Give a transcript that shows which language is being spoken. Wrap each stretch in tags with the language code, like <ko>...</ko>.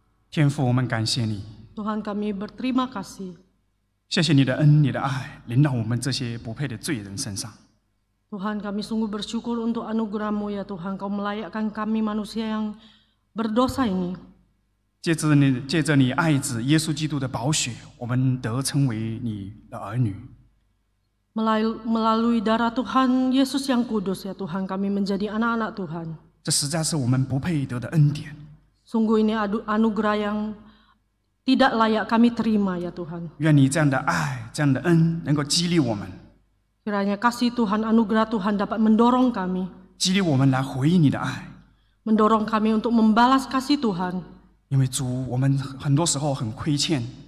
<zh>天父，我们感谢你，</zh> <id>Tuhan kami berterima kasih.</id> <zh>谢谢你的恩、你的爱临到我们这些不配的罪人身上。</zh> <id>Tuhan kami sungguh bersyukur untuk anugerah-Mu ya Tuhan. Kau melayakkan kami manusia yang berdosa ini.</id> <zh>借着你爱子耶稣基督的宝血，我们得称为你的儿女。</zh> <id>Melalui darah Tuhan Yesus yang kudus ya Tuhan, kami menjadi anak-anak Tuhan.</id> <zh>这实在是我们不配得的恩典。</zh> <id>Sungguh ini anugerah yang tidak layak kami terima ya Tuhan.</id> <zh>愿你这样的爱、这样的恩能够激励我们，</zh> <id>Kiranya kasih Tuhan, anugerah Tuhan dapat mendorong kami,</id> <zh>激励我们来回应你的爱。</zh> <id>mendorong kami untuk membalas kasih Tuhan.</id> <zh>因为主，我们很多时候很亏欠，</zh>